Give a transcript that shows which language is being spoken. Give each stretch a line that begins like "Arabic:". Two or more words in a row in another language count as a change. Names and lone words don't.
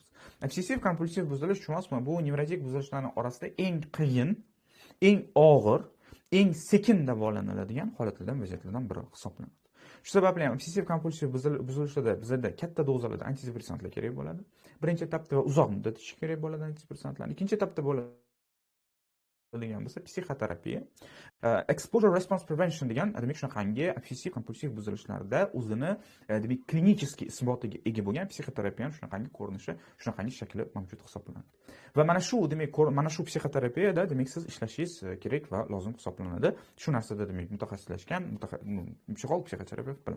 Uzbek: Obsessiv kompulsiv buzilish tushunasizmi? Bu nevrotik buzilishlarning orasida eng qiyin, eng og'ir, eng sekin davolanadigan holatlardan, vaziyatlardan biri hisoblanadi. Shu sababli ham obsessiv kompulsiv buzilishlarda bizda katta dozalarda antidepressantlar kerak bo'ladi. Birinchi etapda va uzoq muddat ichish kerak bo'ladi antidepressantlar. Ikkinchi etapda bo'ladi degan bo'lsa psixoterapiya,
English: exposure response prevention
Uzbek: degan demak shunaqangi obsessiv kompulsiv buzilishlarda o'zini demak klinik isbotiga ega bo'lgan psixoterapiya ham shunaqangi ko'rinishi, shunaqangi shakli mavjud hisoblanadi. Va mana shu demak mana shu psixoterapiyada demak siz ishlashingiz kerak va lozim hisoblanadi. Shu narsada demak mutaxassislashgan psixolog, psixoterapevt bilan.